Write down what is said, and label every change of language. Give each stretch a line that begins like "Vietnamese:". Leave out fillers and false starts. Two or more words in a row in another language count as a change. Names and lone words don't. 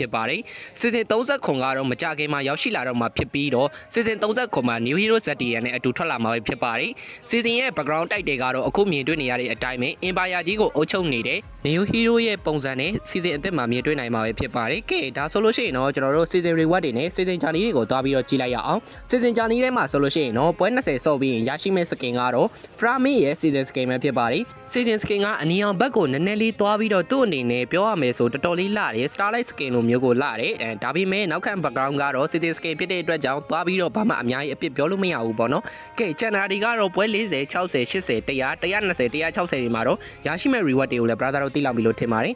Burmese: ဖြစ်ပါတယ်စီစဉ်30ခွန်ကတော့မကြခင်မှာရောက်ရှိလာတော့မှာဖြစ်ပြီးတော့စီစဉ်30ခွန်မှာ New Hero Zetian နဲ့အတူထွက်လာမှာဖြစ်ပါတယ်စီစဉ်ရဲ့ background တိုက်တွေကတော့အခုမြင်တွေ့နေရတဲ့အတိုင်းပဲ Empire ကြီး ကိုအုပ်ချုပ်နေတဲ့ New Hero ရဲ့ပုံစံနဲ့စီစဉ်အသစ်မှာမြင်တွေ့နိုင်မှာဖြစ်ပါတယ်ကဲဒါဆိုလို့ရှိရင်တော့ကျွန်တော်တို့
English: season reward
Burmese: တွေနဲ့
English: season journey
Burmese: တွေကိုတွားပြီးတော့ ကြည့်လိုက်ရအောင်
English: season journey
Burmese: ထဲမှာဆိုလို့ရှိရင်တော့ပွဲ20ဆော့ပြီးရင်ရရှိမဲ့ skin ကတော့ Frame ရဲ့
English: season skin
Burmese: ပဲဖြစ်ပါတယ်
English: season skin
Burmese: ကအနီအောင်ဘက်ကိုနည်းနည်းလေးတွားပြီးတော့သူ့အနေနဲ့ပြောရမယ်ဆိုတော်တော်လေးလှတယ်
English: starlight skin
Burmese: လိုမျိုးကိုလှတယ်ဒါပေမဲ့နောက်ခံ background ကတော့
English: season skin
Burmese: ဖြစ်တဲ့အတွက်ကြောင့်တွားပြီးတော့ဘာမှအများကြီးအပြစ်ပြောလို့မရဘူးပေါ့နော်ကဲကျန်တာတွေကတော့ပွဲ40 60 80 100 120 160တွေမှာတော့ရရှိမဲ့ reward တွေကိုလည်း brother တို့သိလောက်ပြီလို့ထင်ပါတယ်